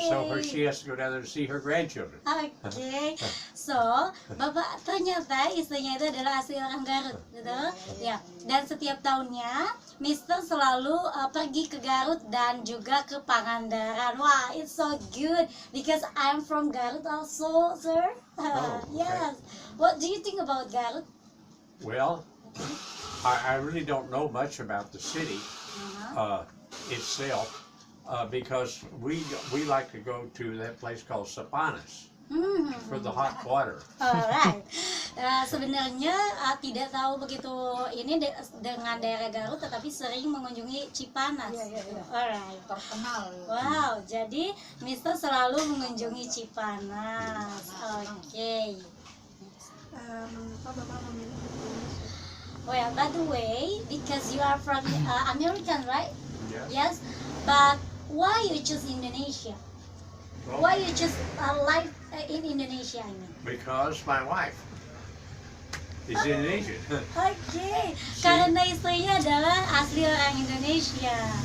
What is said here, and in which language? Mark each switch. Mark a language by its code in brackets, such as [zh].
[en] And so she has to go down there to see her grandchildren. [id] Oke, so Bapak ternyata istrinya itu adalah asli orang Garut, gitu ya. Dan setiap tahunnya, Mister selalu pergi ke Garut dan juga ke Pangandaran. [en] Wah, it's so good because I'm from Garut also, sir. Okay. Yes. What do you think about Garut? Well, I really don't know much about the city itself. Because we like to go to that place called Sapanas for the hot water. [id] Alright. Sebenarnya tidak tahu begitu ini dengan daerah Garut, tetapi sering mengunjungi Cipanas. Alright. Terkenal. Wow, jadi Mister selalu mengunjungi Cipanas. Oke. Mengapa Bapak memilih Indonesia? [en] Well, by the way, because you are from American, right? Yes. Yes. But why you choose Indonesia? Well, Why you choose life in Indonesia? I mean. because my wife is Indonesian. [id] Oke, karena istrinya adalah asli orang Indonesia.